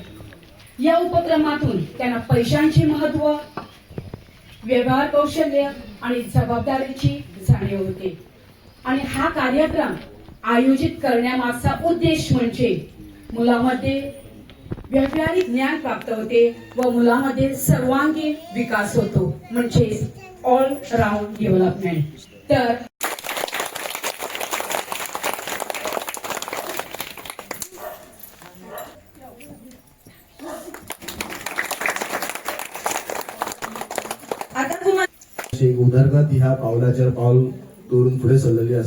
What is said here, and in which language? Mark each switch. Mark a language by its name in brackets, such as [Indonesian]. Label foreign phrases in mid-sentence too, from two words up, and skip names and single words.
[Marathi] या उपक्रमातून त्यांना पैशांचे महत्व, व्यवहार कौशल्य आणि जबाबदारीची जाणीव होते. आणि हा कार्यक्रम आयोजित करण्यामागचा उद्देश म्हणजे मुलांमध्ये व्यावहारिक ज्ञान प्राप्त होते व मुलांमध्ये सर्वांगीण विकास होतो, म्हणजे [English] all round development. [Marathi] तर [Konkani] एक उदरगत ह्या पावलाचेर पावल दवरून फुडें सरलेली आसा.